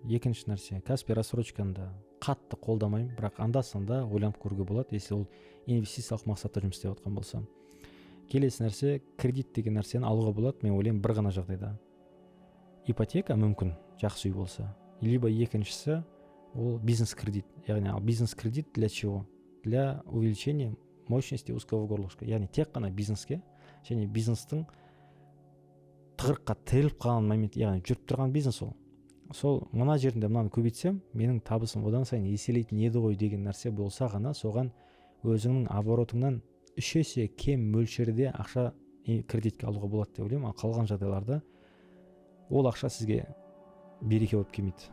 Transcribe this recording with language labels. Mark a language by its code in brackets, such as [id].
[kk] Екінші нәрсе, Каспий рассрочканы да қатты қолдамаймын, бірақ анда-санда ойланып көруге болады, если ол инвестициялық мақсатта жұмыс істеп жатқан болса. Келесі нәрсе, кредит деген нәрсені алуға болады, мен ойлаймын, бір ғана жағдайда. Ипотека мүмкін, жақсы үй болса. Либо екіншісі, ол бизнес-кредит. [ru] Яғни бизнес-кредит для чего? Для увеличения мощности узкого горлышка. [kk] Яғни тек қана бизнеске, және бизнестің тығырыққа тіреліп қалған момент, яғни жүріп тұрған бизнес ол. Сол мына жерінде мынаны көбейтсем, менің табысым одан сайын еселейтін еді ғой деген нәрсе болса ғана, соған өзіңнің оборотыңнан 3 есе кем мөлшерде ақша кредитке алуға болады деп ойлаймын. Ал қалған жағдайларда ол ақша сізге береке болып келмейді.